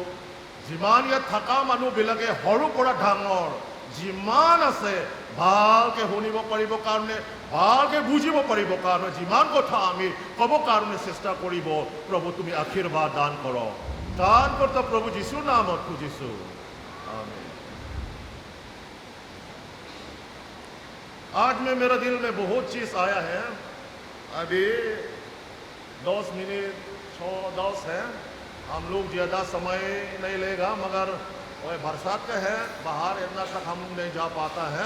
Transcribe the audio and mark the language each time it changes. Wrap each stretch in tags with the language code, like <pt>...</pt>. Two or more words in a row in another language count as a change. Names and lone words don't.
<as>যিমান ইয়াত থকা মানুহবিলাকে সৰুৰ পৰা ডাঙৰ যিমান আছে ভালকে শুনিব পাৰিব কাৰণে, ভালকে বুজিব পাৰিব কাৰণে, যিমান কথা আমি ক'ব কাৰণে চেষ্টা কৰিব, প্ৰভু তুমি আশীৰ্বাদ দান কৰ। দান কৰতা প্ৰভু যীশুৰ নামত খুজিছোঁ, আমেন।</as> <hi>आज में मेरा दिल में बहुत चीज़ आया है। अभी 10 मिनट 10 है, हम लोग ज़्यादा समय नहीं लेगा, मगर वह बरसात का है, बाहर इतना तक हम लोग नहीं जा पाता है।</hi>